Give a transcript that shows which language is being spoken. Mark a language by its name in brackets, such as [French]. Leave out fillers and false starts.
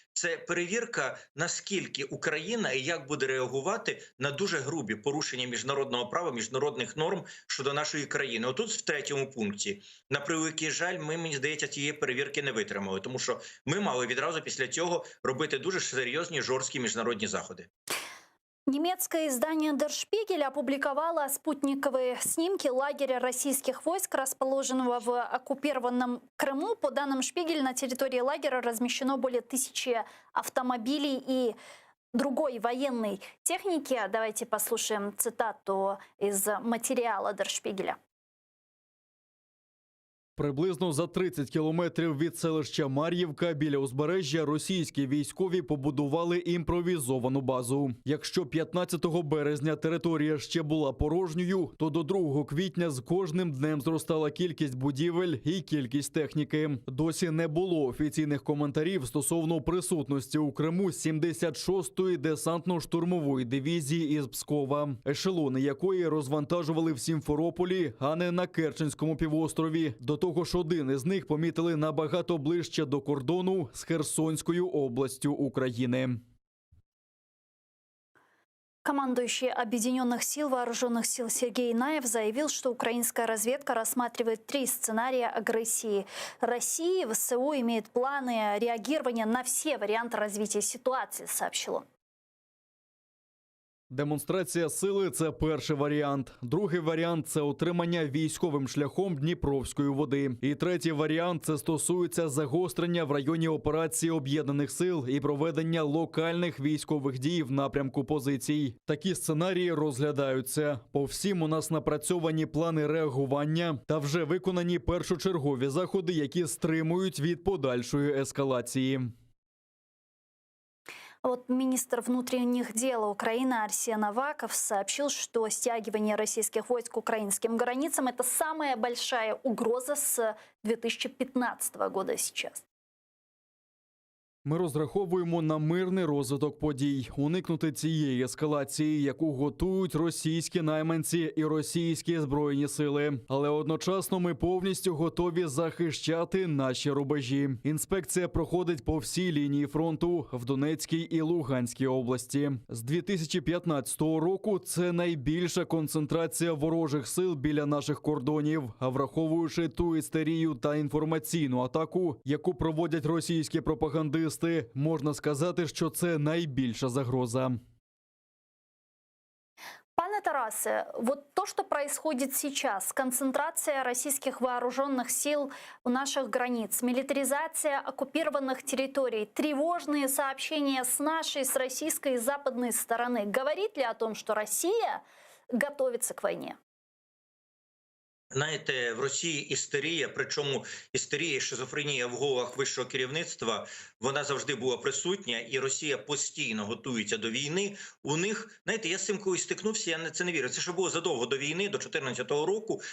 [Ukrainian] Це перевірка, наскільки Україна і як буде реагувати на дуже грубі порушення міжнародного права, міжнародних норм щодо нашої країни. Отут в третьому пункті, на превеликий жаль, мені здається, цієї перевірки не витримали, тому що ми мали відразу після цього робити дуже серйозні, жорсткі міжнародні заходи. [Russian] Немецкое издание Der Spiegel опубликовало спутниковые снимки лагеря российских войск, расположенного в оккупированном Крыму. По данным Шпигель, на территории лагеря размещено более 1000 автомобилей и другой военной техники. Давайте послушаем цитату из материала Der Spiegel. [Ukrainian] Приблизно за 30 кілометрів від селища Мар'ївка біля узбережжя російські військові побудували імпровізовану базу. Якщо 15 березня територія ще була порожньою, то до 2 квітня з кожним днем зростала кількість будівель і кількість техніки. Досі не було офіційних коментарів стосовно присутності у Криму 76-ї десантно-штурмової дивізії із Пскова, ешелони якої розвантажували в Сімферополі, а не на Керченському півострові. До того ж, один із них помітили набагато ближче до кордону з Херсонською областю України. [Russian] Командующий Объединенных сил Вооруженных сил Сергей Наев заявил, что украинская разведка рассматривает 3 сценария агрессии России. ВСУ имеет планы реагирования на все варианты развития ситуации, сообщил он. [Ukrainian] Демонстрація сили – це перший варіант. Другий варіант – це отримання військовим шляхом Дніпровської води. І третій варіант – це стосується загострення в районі операції Об'єднаних сил і проведення локальних військових дій в напрямку позицій. Такі сценарії розглядаються. По всім у нас напрацьовані плани реагування та вже виконані першочергові заходи, які стримують від подальшої ескалації. [Russian] Вот министр внутренних дел Украины Арсен Аваков сообщил, что стягивание российских войск к украинским границам – это самая большая угроза с 2015 года сейчас. [Ukrainian] Ми розраховуємо на мирний розвиток подій, уникнути цієї ескалації, яку готують російські найманці і російські збройні сили. Але одночасно ми повністю готові захищати наші рубежі. Інспекція проходить по всій лінії фронту в Донецькій і Луганській області. З 2015 року це найбільша концентрація ворожих сил біля наших кордонів, а враховуючи ту істерію та інформаційну атаку, яку проводять російські пропагандисти, можна сказати, що це найбільша загроза. [Russian] Пане Тарасе, вот то, что происходит сейчас, концентрация российских вооруженных сил у наших границ, милитаризация оккупированных территорий, тревожные сообщения с нашей, с российской и западной стороны, говорит ли о том, что Россия готовится к войне? [Ukrainian] Знаєте, в Росії істерія, причому істерія і шизофренія в головах вищого керівництва, вона завжди була присутня, і Росія постійно готується до війни. У них, знаєте, я з цим колись стикнувся, я це не вірю. Це ще було задовго до війни, до 2014 року.